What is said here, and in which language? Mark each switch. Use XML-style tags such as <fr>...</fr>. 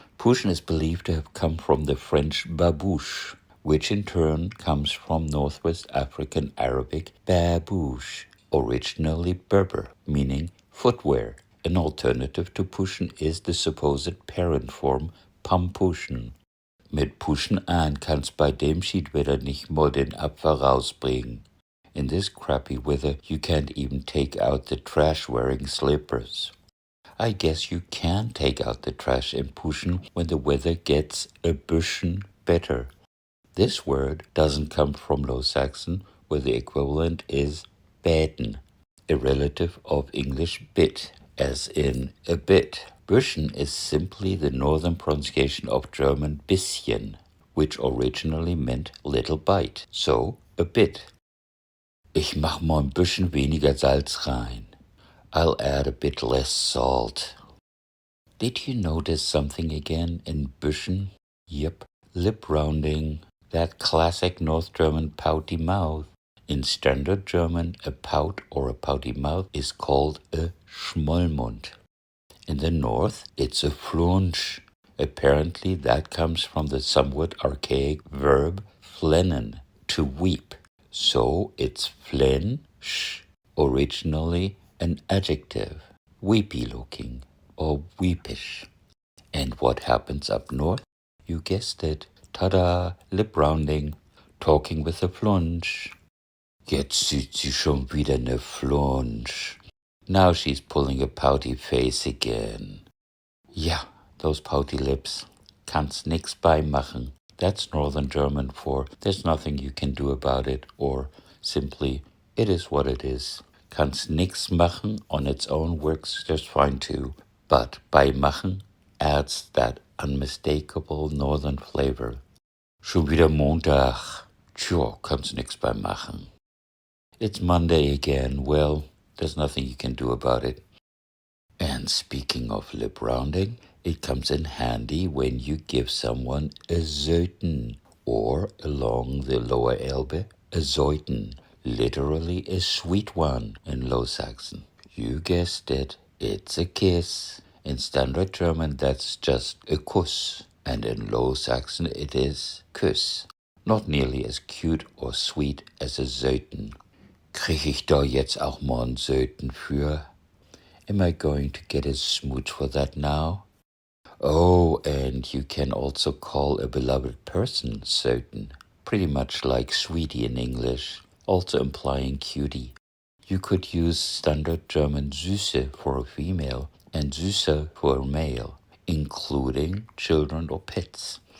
<en>Puschen is believed to have come from the French babouche, which in turn comes from Northwest African Arabic babouche, originally Berber, meaning footwear. An alternative to Puschen is the supposed parent form Pampuschen.</en> <de>Mit Puschen an kannst bei dem Schiedwetter nicht mal den Apfel rausbringen.</de> <en>In this crappy weather, you can't even take out the trash wearing slippers. I guess you can take out the trash in Puschen when the weather gets a bisschen better. This word doesn't come from Low Saxon, where the equivalent is beten, a relative of English bit, as in a bit. Bisschen is simply the northern pronunciation of German bisschen, which originally meant little bite, so a bit.</en> <de>Ich mach mal ein bisschen weniger Salz rein.</de> <en>I'll add a bit less salt. Did you notice something again in bisschen? Yep, lip rounding, that classic North German pouty mouth. In Standard German, a pout or a pouty mouth is called a Schmollmund. In the North, it's a flunsch. Apparently, that comes from the somewhat archaic verb flennen, to weep. So it's flensch, originally an adjective, weepy looking or weepish. And what happens up north? You guessed it. Tada, lip rounding, talking with a flunsch.</en> <de>Jetzt sieht sie schon wieder ne flunsch.</de> <en>Now she's pulling a pouty face again. Yeah, those pouty lips.</en> <de>Kannst nix beimachen.</de> <en>That's Northern German for there's nothing you can do about it, or simply it is what it is. Kannst nix machen on its own works just fine too, but beimachen adds that unmistakable Northern flavor.</en> <de>Schon wieder Montag. Tja, kannst nix beimachen.</de> <en>It's Monday again. Well, there's nothing you can do about it. And speaking of lip rounding, it comes in handy when you give someone a Zoten, or along the lower Elbe, a Zoten, literally a sweet one in Low Saxon. You guessed it, it's a kiss. In Standard German, that's just a Kuss, and in Low Saxon, it is Kuss. Not nearly as cute or sweet as a Zoten.</en> <de>Krieg ich da jetzt auch mal einen Zoten für?</de> <en>Am I going to get a smooch for that now? Oh, and you can also call a beloved person Zoten, pretty much like sweetie in English, also implying cutie. You could use Standard German Süße for a female and Süße for a male, including children or pets.</en>